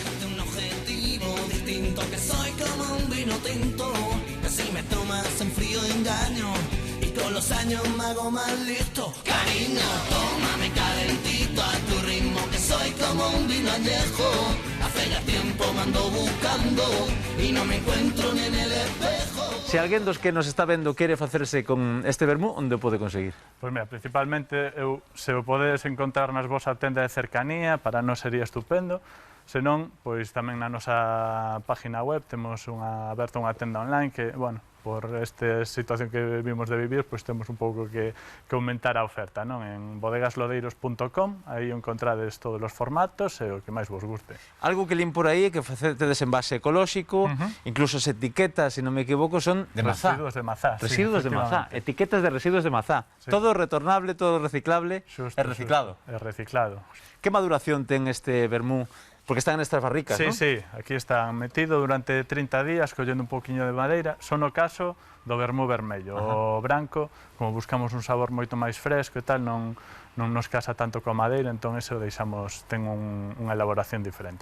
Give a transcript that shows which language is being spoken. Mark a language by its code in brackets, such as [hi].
[es] Un objetivo distinto, que soy como un vino tinto, que si me tomas en frío engaño, y con los años me hago más listo. Cariño, tómame calentito a tu ritmo, que soy como un vino añejo. Hace ya tiempo me ando buscando y no me encuentro ni en el espejo. [gl] Se alguén dos que nos está vendo quere facerse con este vermú, onde o pode conseguir? Pois mira, principalmente, se o podedes encontrar nas vosa tenda de cercanía, para nós sería estupendo. Senón, pois tamén na nosa página web temos aberta unha tenda online que, bueno, por esta situación que vimos de vivir, pois temos un pouco que aumentar a oferta, non? En bodegaslodeiros.com, aí encontrades todos os formatos e o que máis vos guste. Algo que lín por aí é que facedes envase ecolóxico, incluso as etiquetas, se non me equivoco, son de mazá. Residuos de mazá. Residuos de mazá, etiquetas de residuos de mazá. Sí. Todo retornable, todo reciclable Xusto, e reciclado. xusto. É reciclado. Que maduración ten este vermú? Porque están nestas barricas, Sí, non? sí, aquí están metido durante 30 días collendo un poquinho de madeira. Son o caso do vermú vermello. O branco, como buscamos un sabor moito máis fresco e tal, non nos casa tanto coa madeira, entón ese o deixamos, ten unha elaboración diferente.